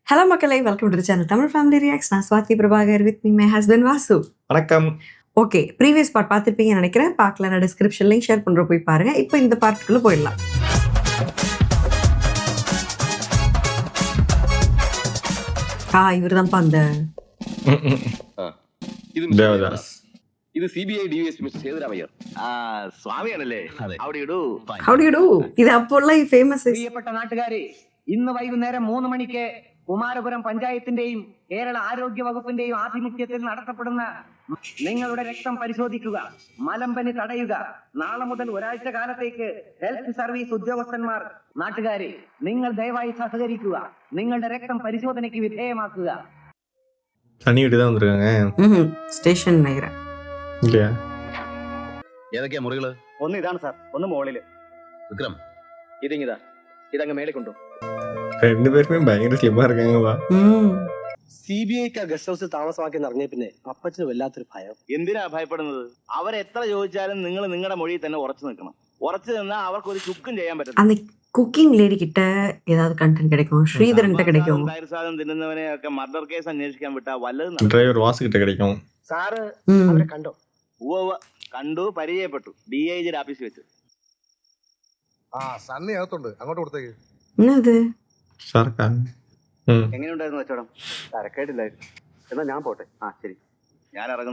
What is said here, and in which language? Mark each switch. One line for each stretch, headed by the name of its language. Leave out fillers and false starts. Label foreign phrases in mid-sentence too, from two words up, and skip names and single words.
English: Hello Makalai, welcome to the channel Tamil Family Reacts.
Tamil: நான் ஸ்வாதி பிரபாகர்
English: with me my husband Vasu.
Tamil: வணக்கம். ஓகே,
English: previous part
Tamil: பார்த்துருப்பீங்கன்னு நினைக்கிறேன். பார்க்கல, நான்
English: description link share
Tamil: பண்ணுற போய் பாருங்க. இப்போ இந்த பார்ட்டுக்குள்ளே போயிடலாம். இவர் தான்ப்பா அந்த தேவதாஸ்.
Malayalam: ഇത് CBI DSP മിസ്റ്റർ സേതുരാമയ്യർ സ്വാമിയാണല്ലേ?
English: How do you do?
Malayalam: ഇത് അപ്പോഴുള്ള ഈ ഫേമസ് പ്രിയപ്പെട്ട നാട്ടുകാരെ, ഇന്ന് വൈകുന്നേരം 3 മണിക്ക് കുമാരപുരം പഞ്ചായത്തിന്റെയും കേരള ആരോഗ്യ വകുപ്പിന്റെയും ആഭിമുഖ്യത്തിൽ നടത്തപ്പെടുന്ന നിങ്ങളുടെ രക്തം പരിശോധിക്കുക, മലമ്പനി തടയുക, നാളെ മുതൽ ഒരാഴ്ച കാലത്തേക്ക്
English: health service
Malayalam: ഉദ്യോഗസ്ഥന്മാർ, നാട്ടുകാരെ നിങ്ങൾ ദയവായി സഹകരിക്കുക, നിങ്ങളുടെ രക്തം പരിശോധനയ്ക്ക് വിധേയമാക്കുക.
Tamil: தண்ணி விட்டு தான் வந்திருக்காங்க.
Malayalam: സ്റ്റേഷൻ നഗരം
Tamil: இல்லையா?
Malayalam: ഏതൊക്കെയാ മുറികള്? ഒന്ന് ഇതാണ് സാർ, ഒന്ന് മുകളില്. വിക്രം, ഇതങ്ങ് മേലെ കൊണ്ടു.
Tamil: ரெண்டு பேருமே பயங்கர ஸ்லிம்மா இருக்காங்கப்பா.
Malayalam: CBI
English: guest house
Malayalam: താമസമാക്കി നിറഞ്ഞ പിന്നെ അപ്പച്ചന് വല്ലാത്തൊരു ഭയം. എന്തിനാ ഭയപ്പെടുന്നത്? അവരെത്ര ചോദിച്ചാലും നിങ്ങൾ നിങ്ങളുടെ മൊഴിയിൽ തന്നെ ഉറച്ചു നിൽക്കണം. ഉറച്ചു നിന്നാൽ അവർക്ക് ഒരു ചുക്കും ചെയ്യാൻ പറ്റും.
Tamil: அந்த
English: cooking lady
Tamil: கிட்ட ஏதாவது கண்டென்ட் கிடைக்கும், ஸ்ரீதரன் கிட்ட கிடைக்கும்.
Malayalam: സാധനം തിന്നുന്നവനെ ഒക്കെ
English: murder case
Malayalam: അന്വേഷിക്കാൻ വിട്ടാ വല്ലതും.
Tamil: டிரைவர் வாசு கிட்ட கிடைக்கும்.
Malayalam: സാറ് അവരെ കണ്ടോ? കണ്ടു, പരിചയപ്പെട്ടു. DIG ഓഫീസിൽ വെച്ച്. സണ്ണി അകത്തുണ്ട്, അങ്ങോട്ട് കൊടുത്തേക്ക്.
Tamil: என்னது
Malayalam: ഷാർക്കാ. എങ്ങനെയുണ്ടായിരുന്നു കച്ചവടം? തരക്കേടില്ലായിരുന്നു. എന്നാ ഞാൻ പോട്ടെ. ശരി, ഞാൻ ഇറങ്ങുന്നു.